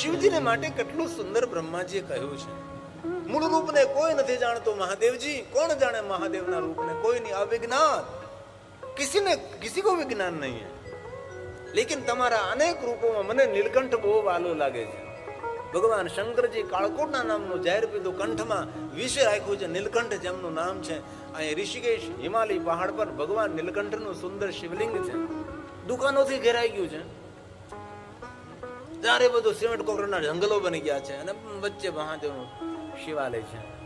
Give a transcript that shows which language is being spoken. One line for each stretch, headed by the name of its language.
Gujarati: શિવજીને માટે કેટલું સુંદર બ્રહ્માજીએ કહ્યું છે. મૂળ રૂપને કોઈ નથી જાણતો. મહાદેવજી કોણ જાણે મહાદેવના રૂપને? કોઈ નહીં.
Hindi: અવિજ્ઞાત, किसी को विज्ञान नहीं है.
Gujarati: लेकिन તમારા અનેક રૂપોમાં મને નીલકંઠ બહુ વાલો લાગે છે. ભગવાન શંકરજી કાળકોટના નામનું જાહેર પીધું, કંઠમાં વિશે રાખ્યું છે નીલકંઠ, જેમનું નામ છે. અહીં ઋષિકેશ હિમાલય પહાડ પર ભગવાન નીલકંઠનું સુંદર શિવલિંગ છે. દુકાનોથી ઘેરાઈ ગયું છે. ત્યારે બધું સિમેન્ટ કોકરના જંગલો બની ગયા છે અને વચ્ચે મહાદેવનું શિવાલય છે.